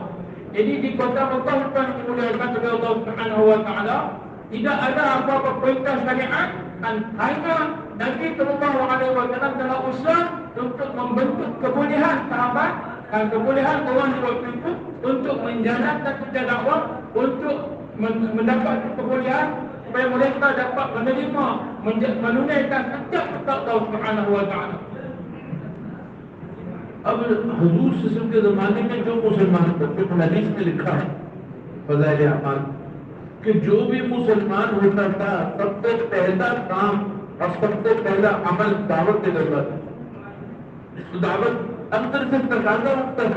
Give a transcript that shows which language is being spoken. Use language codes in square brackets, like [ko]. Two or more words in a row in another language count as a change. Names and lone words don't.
[ms] Jadi di kota Mekah yang dimuliakan oleh [ar] الله سبحانه وتعالى, [ms] tidak ada apa-apa perintah syariat, dan hanya Nabi SAW telah usaha untuk membentuk kebolehan sahabat dan kebolehan orang di waktu itu untuk menjalankan kerja dakwah, untuk mendapat kebolehan supaya mereka dapat menerima, menunaikan setiap perintah [ar] الله سبحانه وتعالى. [hi] अब हुजूर सिस्टम के ज़माने में जो मुसलमान थे, हदीस में लिखा है फज़ाइल अमाल कि जो भी मुसलमान होता था सबसे पहला काम और सबसे पहला अमल दावत के करता था। तो दावत अंदर से तकाजा उठता था।